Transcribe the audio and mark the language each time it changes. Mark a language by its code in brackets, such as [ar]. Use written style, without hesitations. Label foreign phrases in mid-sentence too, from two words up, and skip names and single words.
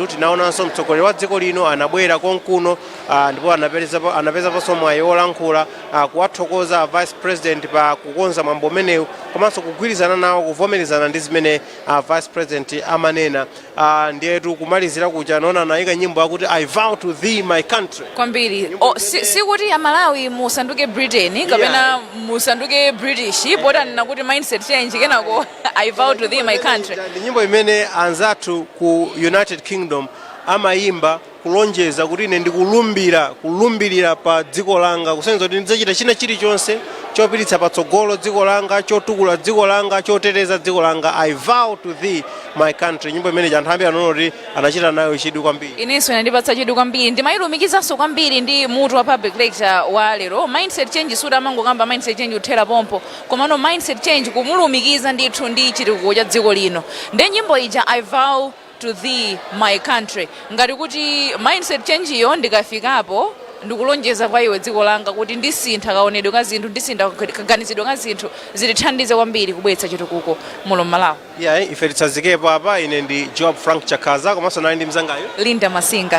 [ny] Tinaonanso mtsogoleri wa dziko lino anabwera konkuno ndipo anapezaponso mwayi wolankhula kuwathokoza [en] vice president [ny] pa kukonza mwambo umenewu komanso kugwirizana nawo kuvomerezana ndi zimene [en] vice president [ny] amanena. Ndiyetu kumalizira kuja naona anayika nyimbo yakuti [en] I vow to thee my country. [ny] Kwambiri sikuti Malawi musanduke Britain kapena musanduke British, bota nakuti [en] mindset change [ny] kenako [en] I vow to thee my country. [ny] Ndi nyimbo imene anzathu ku United Kingdom amayimba kulonjeza kuti ine ndikulumbirira pa dziko langa, kusenza kuti ndidzachita china chilichonse chopititsa patsogolo dziko langa, chotukula dziko langa, choteteza dziko langa. [en] I vow to thee my country. [ny] Nyimbo imene anthu ambiri anaona kuti anachita nayo chidwi kwambiri. Inenso inandipatsa chidwi kwambiri, ndimayilumikizanso kwambiri ndi mutu wa [en] public lecture [ny] wa lero. [en] Mindset change [ny] suda mangokamba [en] mindset change [ny] uthera pompo, komano [en] mindset change [ny] kumulumikiza ndithu ndi chitukuko cha dziko lino. Ndi nyimbo ija [en] I vow to thee my country, [ny] ngati kuti [en] mindset change [ny] iyo ndikafikapo ndikulonjeza kwa iwe dziko langa kuti ndisintha kaonedwe ka zinthu, ndisintha kaganizidwe ka zinthu, zitithandize kwambiri kubweretsa chitukuko muno Malawi. Ife titsazikepo apa. Ine ndi Job Frank Chakaza komanso nali ndi mzangayo Linda Masinga.